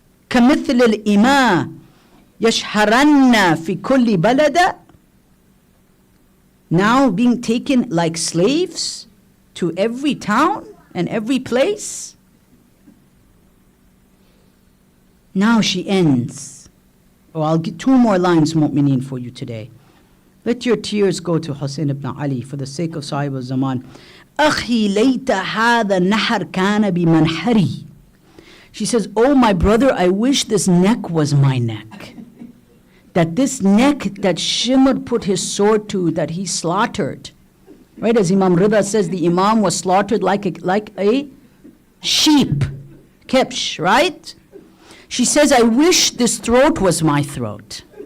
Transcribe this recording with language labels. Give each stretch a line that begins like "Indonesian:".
Arabic: كمثل الإماء يشهرن في كل بلد,
English: now being taken like slaves to every town and every place. Now she ends. Oh, I'll get 2 more lines, mu'mineen, for you today. Let your tears go to Hussein ibn Ali for the sake of Sahib al-Zaman.
Arabic: أخي ليت هذا النحر كان بمنحري.
English: She says, oh my brother, I wish this neck was my neck. That this neck that Shimr put his sword to, that he slaughtered. Right, as Imam Rida says, the Imam was slaughtered like a sheep. Kepsh, right? She says, I wish this throat was my throat.